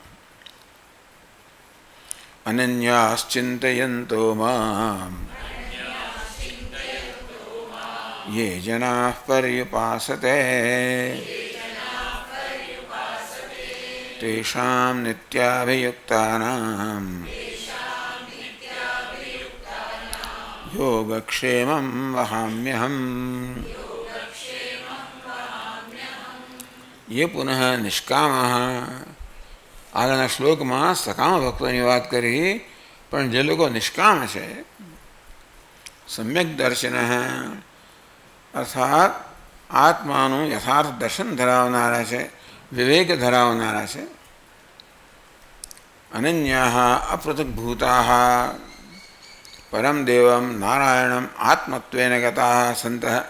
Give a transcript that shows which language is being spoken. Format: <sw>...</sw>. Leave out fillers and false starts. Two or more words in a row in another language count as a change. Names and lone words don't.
<sa>अनन्याश्चिन्तयन्तो माम ये जनाः पर्युपासते तेषां नित्याभियुक्तानां योगक्षेमं वहाम्यहम्। ये पुनः निष्कामः</sa> <gu>આગળના શ્લોકમાં સકામ ભક્તોની વાત કરી, પણ જે લોકો નિષ્કામ છે, સમ્યક દર્શન અર્થાત આત્માનું યથાર્થ દર્શન ધરાવનારા છે, વિવેક ધરાવનારા છે,</gu> <sa>अनन्या अपृथक्भूता परम देवम नारायणम आत्मत्वेन गता संत.</sa>